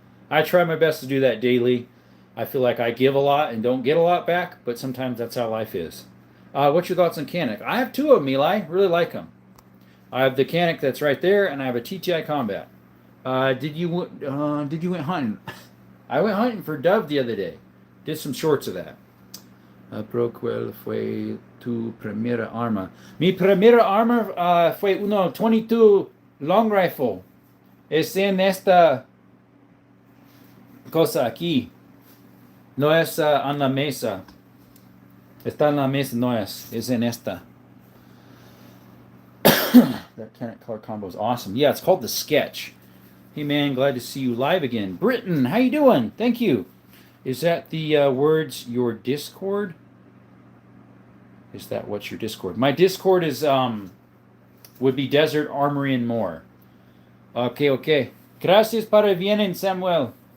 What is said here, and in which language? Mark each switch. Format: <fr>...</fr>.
<en>I try my best to do that daily. I feel like I give a lot and don't get a lot back, but sometimes that's how life is. What's your thoughts on Canik? I have 2 of them, Eli. Really like them. I have the Canik that's right there, and I have a TTI Combat. Did you went hunting? I went hunting for dove the other day. Did some shorts of that.</en> <es>¿Cuál fue tu primera arma? Mi primera arma fue uno 22 long rifle. Es en esta cosa aquí. No es en la mesa. Está en la mesa, no es. Es en esta.</es> <en>That Canik color combo is awesome. Yeah, it's called the Sketch. Hey man, glad to see you live again. Britton, how you doing? Thank you. Is that the words your Discord? Is that what's your Discord? My Discord is would be Desert Armory and More. Okay.</en> <es>Gracias para vienen, Samuel.</es>